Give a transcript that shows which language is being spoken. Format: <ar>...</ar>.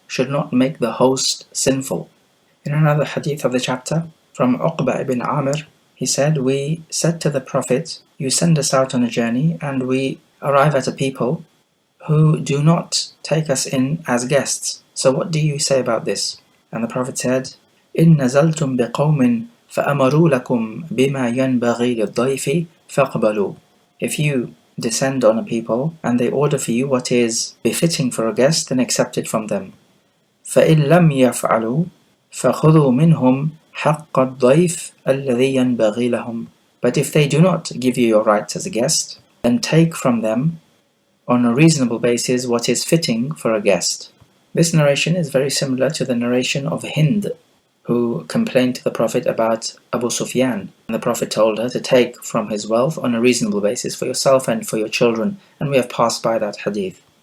<en>should not make the host sinful. In another hadith of the chapter, from Uqba ibn Amir, he said, we said to the Prophet, you send us out on a journey and we arrive at a people who do not take us in as guests. So what do you say about this? And the Prophet said,</en> <ar>إن نزلتم بقوم فأمروا لكم بما ينبغي للضيف فاقبلوا.</ar> <en>If you descend on a people and they order for you what is befitting for a guest, then accept it from them.</en> <ar>فإن لم يفعلوا فخذوا منهم حق الضيف الذي ينبغي لهم.</ar> <en>But if they do not give you your rights as a guest, then take from them on a reasonable basis what is fitting for a guest. This narration is very similar to the narration of Hind, who complained to the Prophet about Abu Sufyan. And the Prophet told her to take from his wealth on a reasonable basis for yourself and for your children, and we have passed by that hadith.</en>